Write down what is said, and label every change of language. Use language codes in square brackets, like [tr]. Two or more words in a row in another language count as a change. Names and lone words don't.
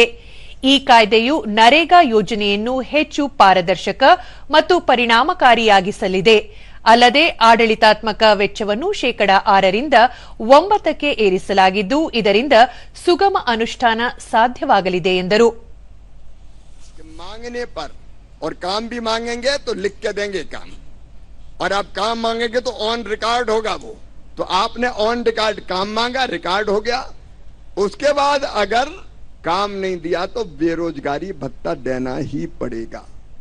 [kn] ಈ ಕಾಯ್ದೆಯು ನರೇಗಾ ಯೋಜನೆಯನ್ನು ಹೆಚ್ಚು ಪಾರದರ್ಶಕ ಮತ್ತು ಪರಿಣಾಮಕಾರಿಯಾಗಿಸಲಿದೆ. ಅಲ್ಲದೆ ಆಡಳಿತಾತ್ಮಕ ವೆಚ್ಚವನ್ನು %6ರಿಂದ 9ಕ್ಕೆ ಏರಿಸಲಾಗಿದ್ದು ಇದರಿಂದ ಸುಗಮ ಅನುಷ್ಠಾನ ಸಾಧ್ಯವಾಗಲಿದೆ ಎಂದರು. [hi] और काम भी मांगेंगे तो लिख के देंगे काम, और आप काम मांगेंगे तो [en] on record [hi] होगा वो. तो आपने [en] on record [hi] काम मांगा, रिकॉर्ड हो गया. उसके बाद अगर काम नहीं दिया तो बेरोजगारी भत्ता देना ही पड़ेगा.